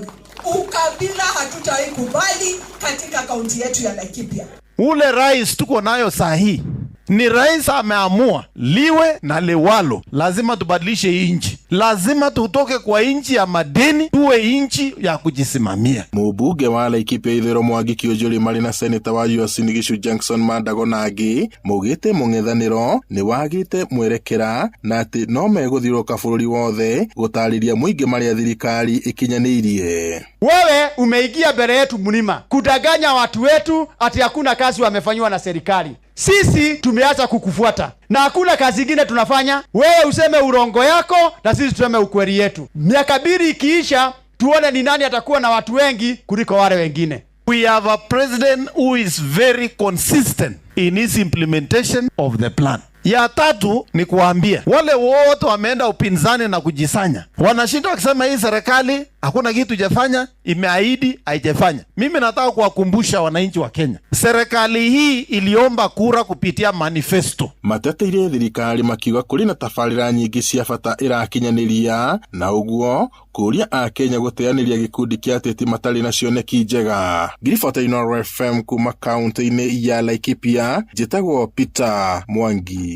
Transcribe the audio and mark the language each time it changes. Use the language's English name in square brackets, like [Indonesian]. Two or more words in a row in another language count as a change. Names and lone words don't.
[Swahili] Ukabila hatutawahi kubali katika kaunti yetu ya Laikipia. Ule rais tuko nayo sahi ni rais ameamua liwe na liwalo. Lazima tubadilishe inchi. Lazima tutoke kwa inchi ya madeni tuwe inchi ya kujisimamia. [Kikuyu] Mũmbunge wa Laikipia ithũĩro Mwangi Kĩonjũrĩ marĩ na seneta wa Uasin Gishu Jackson Mandago na angĩ maugĩte mũng'ethanĩro nĩ wagĩte mwerekera na atĩ no megũthiũrũrũka bũrũri wothe gũtarĩria mũingĩ marĩa thirikari ĩkinyanĩirie. [Swahili] Wewe umeingia mbele yetu mlima kudanganya watu wetu ati hakuna kazi wamefanywa na serikali. Sisi tumeacha kukufuata na hakuna kazi nyingine tunafanya. Wewe useme urongo yako na sisi tuseme ukweli yetu. Miaka 2 ikiisha tuone ni nani atakuwa na watu wengi kuliko wale wengine. [English] We have a president who is very consistent in his implementation of the plan. [Swahili] Ya tatu ni kuambia wale wote wameenda upinzani na kujisanya, wanashinda wakisema hii serikali hakuna kitu jafanya, imeahidi haijafanya. Mimi nataka kuwakumbusha wananchi wa Kenya, serikali hii iliomba kura kupitia manifesto. [Kikuyu] Mateteire thirikari makiuga kuri na tabarĩra nyingĩ cia bata irakinyaniria, na uguo kuria a Kenya guteaniria gikundi kia ateti matari na cioneki njega. Ngiribota Inooro FM kuma kaunti-inĩ ya Laikipia, njĩtagwo Peter Mwangi.